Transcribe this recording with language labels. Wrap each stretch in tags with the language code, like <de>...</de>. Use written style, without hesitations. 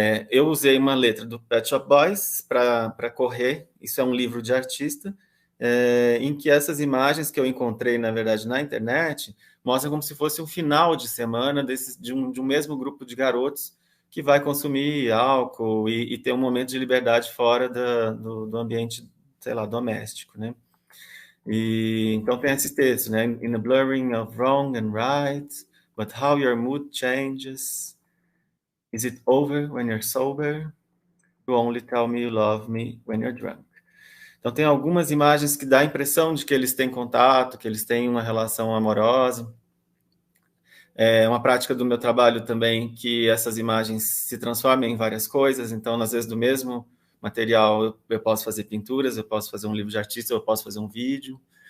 <pt>Eu usei uma letra do Pet Shop Boys para correr, isso é um livro de artista, em que essas imagens que eu encontrei, na verdade, na internet, mostram como se fosse um final de semana de um mesmo grupo de garotos que vai consumir álcool e ter um momento de liberdade fora do ambiente, sei lá, doméstico, né? E então tem esses textos, né?</pt> <en>In the blurring of wrong and right, but how your mood changes. Is it over when you're sober? You only tell me you love me when you're drunk.</en> <pt>Então tem algumas imagens que dá a impressão de que eles têm contato, que eles têm uma relação amorosa. É uma prática do meu trabalho também que essas imagens se transformem em várias coisas. Então, às vezes, do mesmo material, eu posso fazer pinturas, eu posso fazer um livro de artista, eu posso fazer um vídeo.</pt>